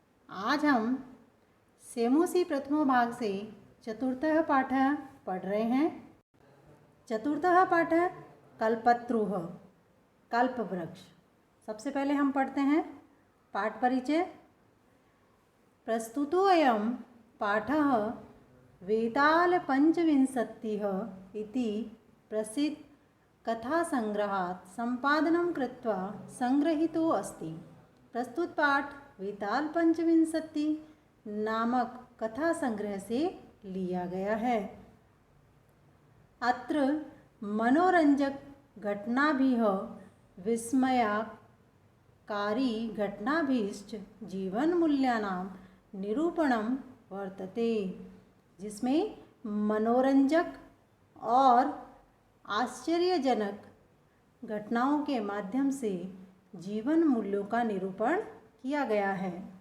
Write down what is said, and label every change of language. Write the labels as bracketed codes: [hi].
[hi] आज हम सेमोसी प्रथमो भाग से चतुर्थः पाठः पढ़ रहे हैं। [sa] चतुर्थः पाठः कल्पत्रुः, कल्पवृक्ष। [hi] सबसे पहले हम पढ़ते हैं पाठ परिचय। [sa] प्रस्तुतोऽयं पाठः वेतालपञ्चविंशतिः इति प्रसिद्ध कथासंग्रहात् सम्पादनं कृत्वा संग्रहीतो अस्ति। [hi] प्रस्तुत पाठ वेताल पंचविंशति नामक कथा संग्रह से लिया गया है। [sa] अत्र मनोरंजक घटनाभिः विस्मयकारी घटनाभिश्च जीवन मूल्यानां निरूपणं वर्तते, [hi] जिसमें मनोरंजक और आश्चर्यजनक घटनाओं के माध्यम से जीवन मूल्यों का निरूपण किया गया है।